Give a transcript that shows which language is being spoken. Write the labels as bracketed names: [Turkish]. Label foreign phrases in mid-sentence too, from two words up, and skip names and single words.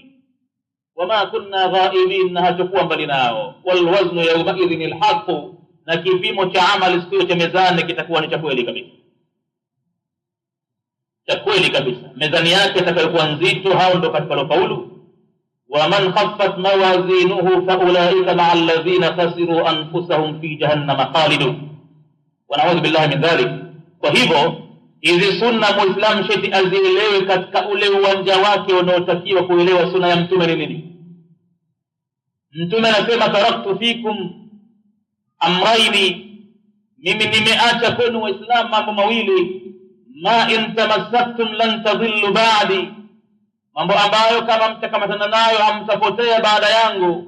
[Arabic] وما كنا غائبين, [Swahili] na hatakuwa mbali nao. [Arabic] والوزن يومئذ الحق, [Swahili] na kipimo cha amali siku cha mezani kitakuwa ni cha kweli kabisa, cha kweli kabisa. Mezani yake itakayokuwa nzito, hao ndio watakaofaulu. [Arabic] ومن خفت موازينه فأولئك مع الذين خسروا أنفسهم في جهنم خالدون ونعوذ بالله من ذلك. [Swahili] Kwa hivyo hizi sunna muislamu sheti azielewe katika ule uwanja wake unaotakiwa kuelewa. Sunna ya mtume ni nini? Mtume anasema [Arabic] تركت فيكم أمرين, [Swahili] mimi nimeacha kwenu Waislamu mambo mawili, [Arabic] ما إن تمسكتم لن تضلوا بعدي, [Swahili] mambo ambayo kama mtakamatana nayo hamtapotea baada yangu.